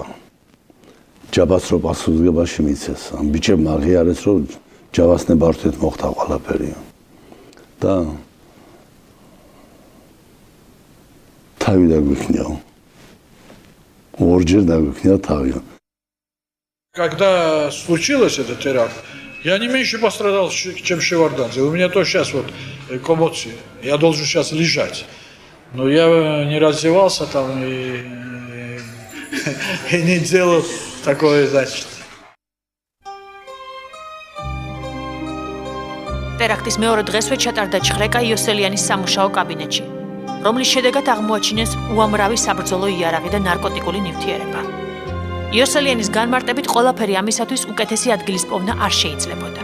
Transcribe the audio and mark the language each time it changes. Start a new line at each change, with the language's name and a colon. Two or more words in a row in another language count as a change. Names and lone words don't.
Georgian: ჯაბას რო პასუხისგებაში მიცეს, ამ ბიჭებმა აღიარეს, რომ ჯავას ნებართვით მოხდა ყველაფერი. და თავი დაგვიქნია. ორჯერ დაგვიქნია თავი.
Russian: Когда случилось этот теракт, я не меньше пострадал, чем Шеварднадзе. У меня тоже сейчас вот коммоции. Я должен сейчас лежать. Но я не раздевался там и не делал такое, значит.
Georgian: ტერაქტის მეორე დღესვე ჩატარდა ჩხრეკა იოსელიანის სამუშაო კაბინეტში. რომლის შედეგად აღმოაჩინეს უამრავი საბრძოლო იარაღი და ნარკოტიკული ნივთიერება. იოსელიანის განმარტებით ყველაფერი ამისათვის უკეთესი ადგილის პოვნა არ შეიძლებოდა.